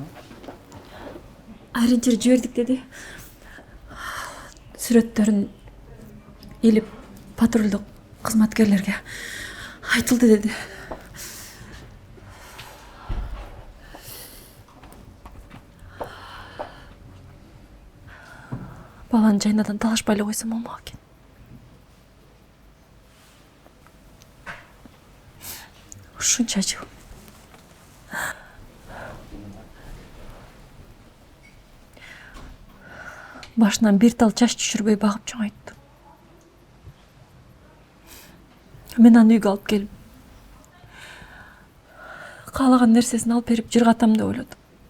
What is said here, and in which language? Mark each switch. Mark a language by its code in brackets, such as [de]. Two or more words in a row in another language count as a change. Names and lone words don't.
[kk] Ориентир жібердік деді. Сүреттерін еліп патрульдік қызматкерлерге айтылды деді. Баланы жайнадан талашпайлы қойсам болмақ екен. [ky] Ушунча жыл. Башынан bir тал чаш түшүрбөй багып чоңойтты. Мен аны үйгө алып келип, каалаган нерсесин алып берип жыргатам деп ойлодум.